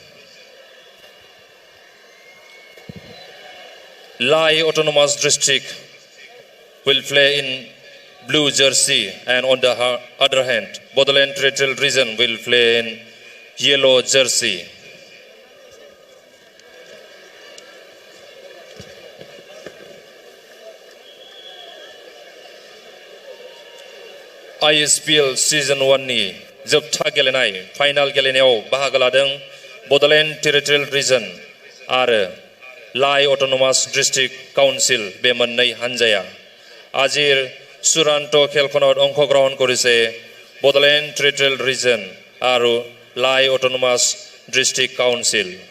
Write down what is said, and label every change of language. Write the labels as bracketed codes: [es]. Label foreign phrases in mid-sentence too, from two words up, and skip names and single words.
[en] Lai Autonomous District will play in blue jersey, and on the other hand, Bodoland Territorial Region will play in yellow jersey. [brx] Ispl Season 1 नि जोबथा गेलेनाय फाइनाल गेलेनायाव बाहागो लादों बड'लेण्ड टेरिटरियेल रिजन आरो लाई अट'नमास डिस्ट्रिक्ट काउन्सिल बे मोननै हानजाया [as] আজিৰ চূড়ান্ত খেলখনত অংশগ্ৰহণ কৰিছে বড'লেণ্ড টেৰিটৰিয়েল ৰিজন আৰু লাই অট'নমাস ডিস্ট্রিক্ট কাউন্সিল।